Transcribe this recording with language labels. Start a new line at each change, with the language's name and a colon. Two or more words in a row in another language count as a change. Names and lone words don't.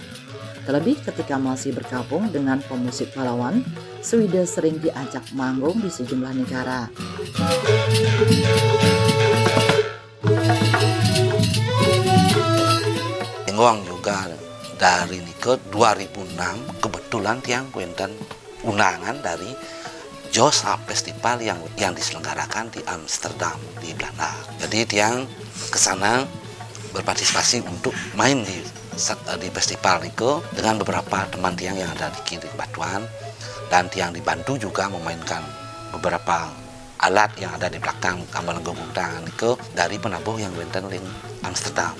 Indonesian: Terlebih ketika masih bergabung dengan pemusik pahlawan, Swide sering diajak manggung di sejumlah negara. Genggong juga dari Nike 2006 kebetulan
Balinese: tiang wenten
Indonesian: undangan dari Joost Festival yang diselenggarakan di Amsterdam di Belanda. Jadi tiang kesana berpartisipasi untuk main di festival Nike dengan beberapa teman tiang yang ada di Batuan, dan tiang dibantu juga memainkan beberapa alat yang ada di belakang gamelan gonggongan Nike dari penabuh yang wenten di Amsterdam.